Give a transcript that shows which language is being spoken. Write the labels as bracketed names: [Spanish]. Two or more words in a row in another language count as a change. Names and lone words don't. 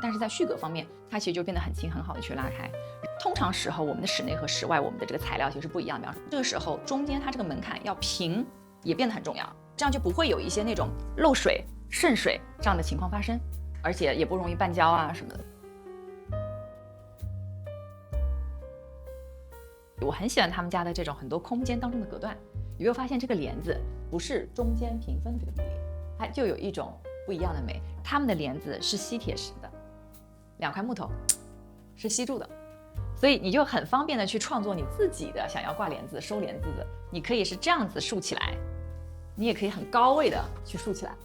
[Chinese] 但是在旭格方面，它其實就變得很輕，很好的去拉開。通常時候，我们的室內和室外，我們的這個材料其實是不一樣的。比方說，這個時候中間它這個門檻要平，也變得很重要，這樣就不會有一些那種漏水、滲水這樣的情況發生，而且也不容易絆膠啊什麼的。我很喜歡他們家的這種很多空間當中的隔斷。有沒有發現這個簾子不是中間平分的這個比例，它就有一種不一樣的美。他們的簾子是吸鐵石的，2塊木頭是吸住的。所以你就很方便的去創作你自己的想要掛簾子、收簾子的，你可以是這樣子豎起來，你也可以很高位的去豎起來。